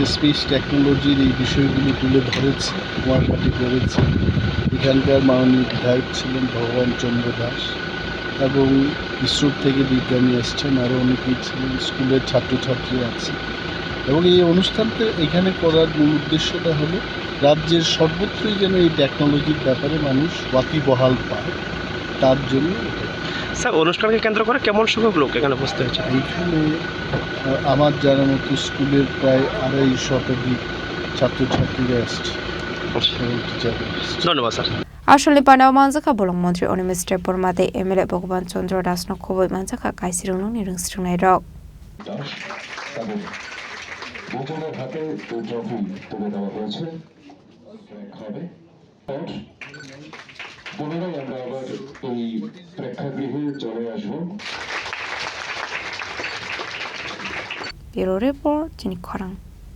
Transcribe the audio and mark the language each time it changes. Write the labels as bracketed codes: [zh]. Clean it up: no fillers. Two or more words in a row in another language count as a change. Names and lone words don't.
[en] space technology [bn] এই বিষয়গুলি তুলে ধরেছি কুমারঘাটে করেছি এখানকার মাননীয় বিধায়ক ছিলেন ভগবান চন্দ্র দাস এবং ইসরোর থেকে বিজ্ঞানী এসছেন আরও অনেকেই ছিলেন স্কুলের ছাত্রছাত্রী আছে এবং এই অনুষ্ঠানটা এখানে করার মূল উদ্দেশ্যটা হলো রাজ্যের সর্বত্রই যেন এই টেকনোলজির ব্যাপারে মানুষ ওয়াকিবহাল পায় তার জন্য স্যার অনুষ্ঠানকে কেন্দ্র করে কেমন সংখ্যক লোক এখানে উপস্থিত হয়েছে এইখানে আমার জানার মতো স্কুলের প্রায় 250 শতাধিক ছাত্রছাত্রীরা এসছে ধন্যবাদ স্যার [trp] Asal panau manjaka bolong Montri Onimesh Departmentni MLA Bhagavan Chandra Das no Khobai manjaka kaisi rungnokni rungsringnai rok [bn] ঘাটে ট্রফি তুলে দেওয়া হয়েছে পুনরায় আমরা আবার এই প্রেক্ষাগৃহে চলে আসবো [trp] Bureau Report Chini Khorang